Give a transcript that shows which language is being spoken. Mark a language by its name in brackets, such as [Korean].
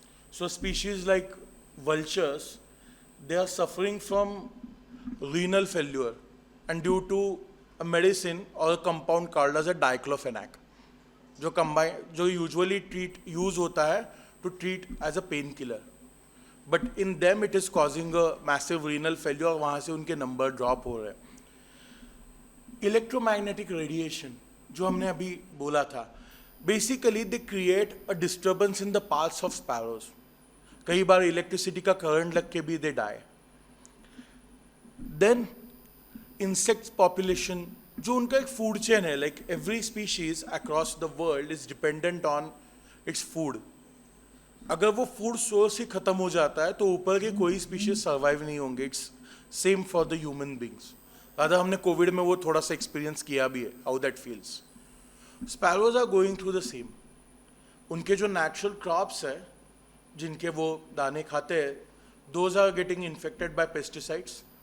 [English] So species like vultures, they are suffering from renal failure and due to a medicine or a compound called as a diclofenac, [Hindi] जो usually use होता है [English] to treat as a painkiller. But in them it is causing a massive renal failure [Hindi] और वहाँ से उनके number drop हो रहे हैं. [English] Electromagnetic radiation, [Hindi] जो हमने अभी बोला था, [English] basically they create a disturbance in the pulse of sparrows. [Hindi] कई बार electricity का current लग के भी [English] they die. Then insect population, [Hindi] जो उनका एक food chain है, [English] like every species across the world is dependent on its food. [Hindi] अगर वो फूड सोर्स ही खत्म हो जाता है तो ऊपर के कोई स्पीशीज सर्वाइव नहीं होंगे. [English] It's same for the human beings. [Hindi] Radha हमने कोविड में वो थोड़ा सा एक्सपीरियंस किया भी है, [English] How that feels. Sparrows are going through the same. [Hindi] उनके जो नेचुरल क्रॉप्स है जिनके वो दाने खाते हैं, [English] Those are getting infected by pesticides.